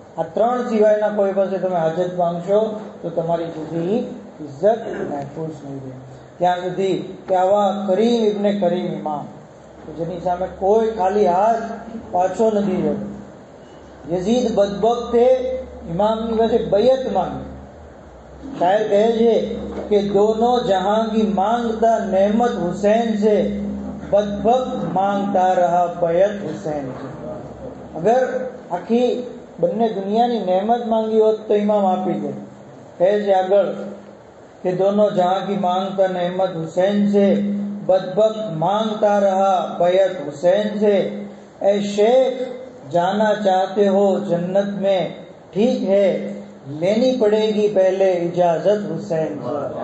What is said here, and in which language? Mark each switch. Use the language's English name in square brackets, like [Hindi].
[Gujarati] આ 3 સિવાયના કોઈ પાસે તમે હાજત માંગશો તો તમારી જુદી ઇજ્જત મહેફૂઝ નહીં રહે. ત્યાં સુધી કે આવા કરીમ ઇબ્ને કરીમ ઇમામ, જેની સામે કોઈ ખાલી હાથ પાછો નથી જતો. યઝીદ બદબખ્તે ઇમામની પાસે બયત માંગી. શાયર કહે છે કે [Hindi] દોનો જહાં કી માંગતા नेमत हुसैन से बदबख्त मांगता रहा बैत हुसैन से. [Gujarati] અગર આખી બંને દુનિયાની નેમત માંગી હોત તો ઇમામ આપી દે. કહે છે આગળ કે [Hindi] દોનો જહાં કી માંગતા नेमत हुसैन से बदबख्त मांगता रहा बैत हुसैन से. ए शेख जाना चाहते हो जन्नत में, ठीक है लेनी पड़ेगी पहले इजाजत हुसैन से.